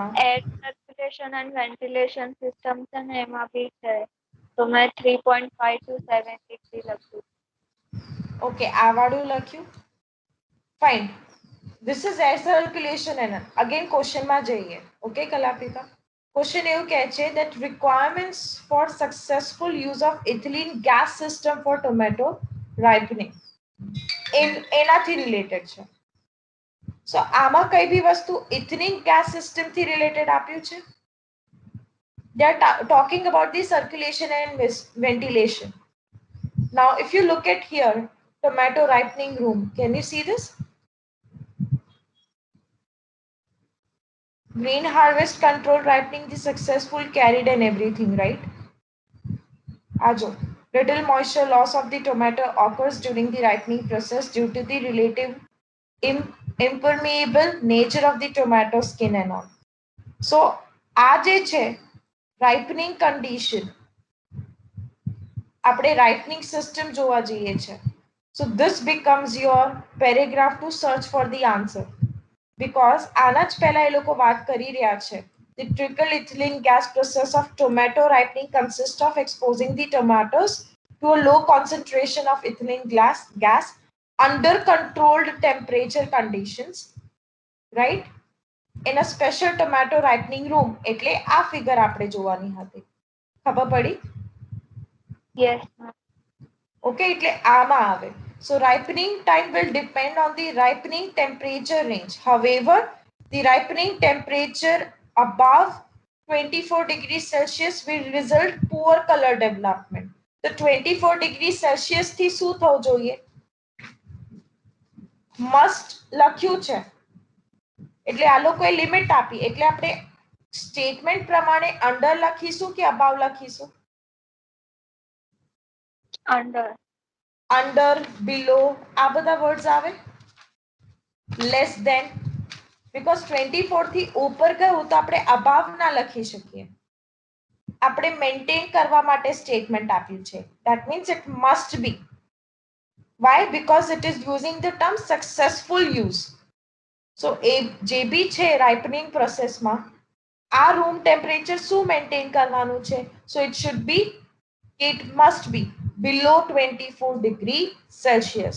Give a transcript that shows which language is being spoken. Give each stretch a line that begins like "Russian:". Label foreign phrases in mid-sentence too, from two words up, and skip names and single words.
English: air circulation and ventilation system
Gujarati: છે ને એમાં બી છે તો મેં 3.5 to 7 ડિગ્રી લખ્યું. ઓકે આ વાળું લખ્યું
English: fine this is air circulation and again
Gujarati: ક્વેશ્ચનમાં જઈએ ઓકે કલાપિકા ક્વેશ્ચન એવું કહે છે
English: that requirements for successful use of ethylene gas system for tomato ripening
Gujarati: એનાથી રિલેટેડ છે સો આમાં કઈ બી વસ્તુ
English: ethenic gas system
Gujarati: થી રિલેટેડ આપ્યું છે
English: they are talking about the circulation and ventilation. Now if you look at here tomato ripening room, can you see this? Green harvest control ripening the successful carried and everything, right? Ajo. Little moisture loss of the tomato occurs during the ripening process due to the relative impermeable nature of the tomato skin and all. So,
Gujarati: આ જે છે
English: ripening condition
Gujarati: આપણે
English: ripening system
Gujarati: જોવા જઈએ છે.
English: So this becomes your paragraph to search for the answer.
Gujarati: Because આના જ પહેલા એ લોકો વાત કરી રહ્યા છે.
English: The trickle ethylene gas process of tomato ripening consists of exposing the tomatoes to a low concentration of ethylene gas under controlled temperature conditions, right? In a special tomato ripening room.
Gujarati: એટલે આ ફિગર આપણે જોવાની હતી. ખબર પડી?
English: Yes, ma'am.
Gujarati: Okay, એટલે આમાં આવે.
English: So ripening time will depend on the ripening temperature range. However, the ripening temperature above 24 degrees Celsius will result poor color development.
Gujarati: તો 24
English: degrees Celsius
Gujarati: થી શું થવું જોઈએ? Must લખ્યું છે. એટલે આ લોકોએ લિમિટ આપી. એટલે આપણે સ્ટેટમેન્ટ પ્રમાણે અંડર લખીશું કે અબાવ લખીશું?
English: Under, below,
Gujarati: આ બધા વર્ડ્સ આવે.
English: Less than, because
Gujarati: 24 થી ઉપર ગયું તો આપણે અબાવ ના લખી શકીએ. આપણે મેન્ટેન કરવા માટે સ્ટેટમેન્ટ આપ્યું છે.
English: That means it must be. Why? Because it is using the term successful use.
Gujarati: So એ જે બી છે
English: ripening process
Gujarati: માં આ
English: room temperature
Gujarati: શું maintain કરવાનું છે?
English: So it should be, it must be below 24 degree Celsius.